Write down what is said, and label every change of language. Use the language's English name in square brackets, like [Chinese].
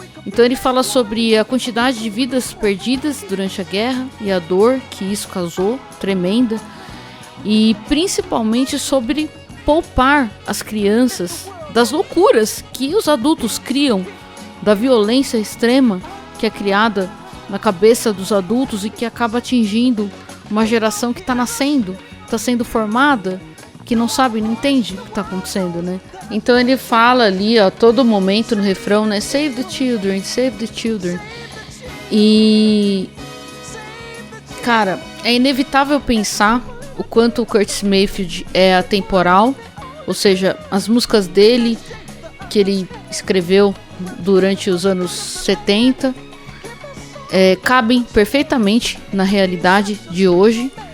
[Portuguese] Então ele fala sobre a quantidade de vidas perdidas durante a guerra e a dor que isso causou, tremenda, e principalmente sobre poupar as crianças das loucuras que os adultos criam, da violência extrema que é criada na cabeça dos adultos e que acaba atingindo uma geração que está nascendo, está sendo formada, que não sabe, não entende o que está acontecendo, né? Então ele fala ali, a todo momento no refrão, né? [English] Save the children, save the children. [Portuguese] E, cara, é inevitável pensar o quanto o Curtis Mayfield é atemporal, ou seja, as músicas dele que ele escreveu durante os anos 70 cabem perfeitamente na realidade de hoje.